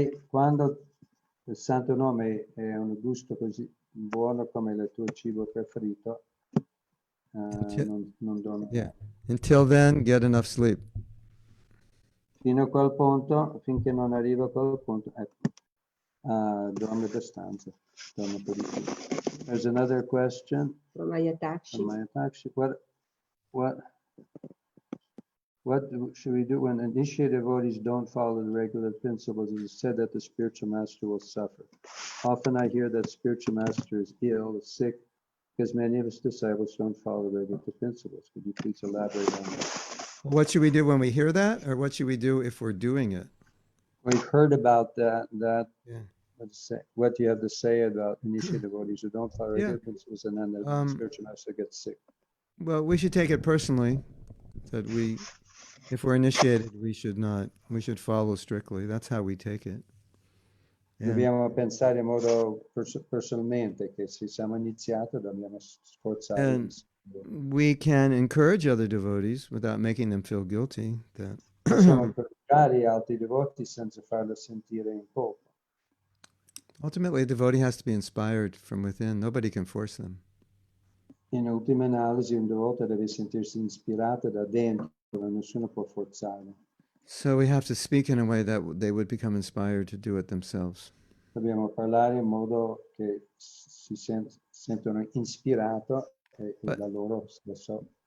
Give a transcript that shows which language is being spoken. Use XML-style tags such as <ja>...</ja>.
<it>Quando il santo nome è un gusto così buono come il tuo cibo preferito, non dormi.</it> <en>Yeah. Until then, get enough sleep.</en> <it>Fino a quel punto, finché non arriva a quel punto, dorme abbastanza. Dorme un po' di più.</it> <en>There's another question From Ayatashi. from my taxi. What should we do when initiated devotees don't follow the regular principles? It is said that the spiritual master will suffer. Often I hear that spiritual master is ill, sick, because many of his disciples don't follow the regular principles. Could you please elaborate on that? What should we do when we hear that, or what should we do if we're doing it? We've heard about that. Yeah. What do you have to say about initiated devotees who don't follow regular principles, and then the spiritual master gets sick? Well, we should take it personally that if we're initiated, we should follow strictly. That's how we take it. Yeah.</en> <it>Dobbiamo pensare in modo personalmente che se siamo iniziati dobbiamo sforzare.</it> <en>And we can encourage other devotees without making them feel guilty. That</en> <it>Possiamo incoraggiare altri devoti senza farlo sentire in colpa.</it> <en>ultimately, a devotee has to be inspired from within. Nobody can force them.</en> <it>In ultima analisi, un devoto deve sentirsi ispirato da dentro, nessuno può forzarlo.</it> <en>So we have to speak in a way that they would become inspired to do it themselves.</en> <it>Dobbiamo parlare in modo che si sentono ispirati da loro stesso.</it>